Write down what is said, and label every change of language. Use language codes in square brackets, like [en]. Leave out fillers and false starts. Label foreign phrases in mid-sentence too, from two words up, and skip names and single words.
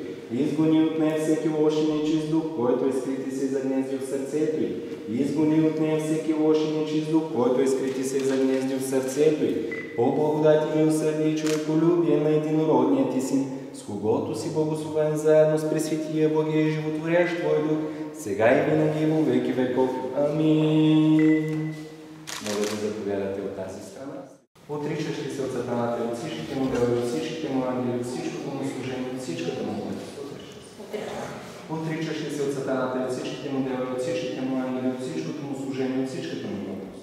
[bg] Изгони от нея всеки лош и нечист дух, който е скрит и се загнезди в сърцето й. Изгони от нея всеки лош и нечист дух, който е скрит и се загнезди в сърцето й. По благодат и милосърдие и човеколюбие на единородния Ти Син, с когото си благословен заедно с пресветия Богия и животворящ Твой Дух, сега и винаги и [cu] во веки веков. [bg] Амин. Моля да заповядате от тази страна. Отричаш ли се от сатаната и от всичките му дела, от всичките му ангели, от всичкото му служение, от всичката му мъдрост? Отричаш ли се от сатаната и от всичките му дела, от всичките му ангели, от всичкото му служение, от всичката му мъдрост?